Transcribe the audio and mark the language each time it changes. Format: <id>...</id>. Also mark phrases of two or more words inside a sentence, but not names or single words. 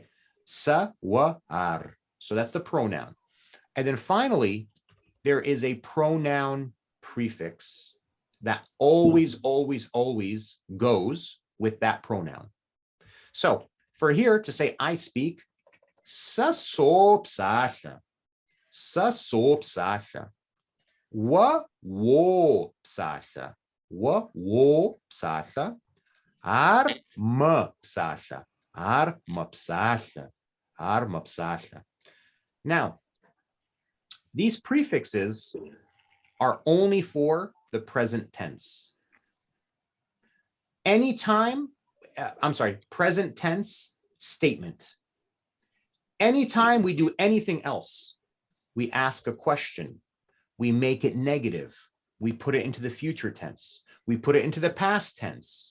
<ady>Sa, wa, ar.</ady> <en>So that's the pronoun. And then finally, there is a pronoun prefix that always, always, always goes with that pronoun. So for here to say I speak,</en> <ady>sa so psasha, sa so psasha, wa wo psasha, wa wo psasha, ar ma psasha, ar ma psasha, ar ma psasha.</ady> <en>Now, these prefixes are only for the present tense. Anytime, present tense statement. Anytime we do anything else, we ask a question, we make it negative, we put it into the future tense, we put it into the past tense.</en>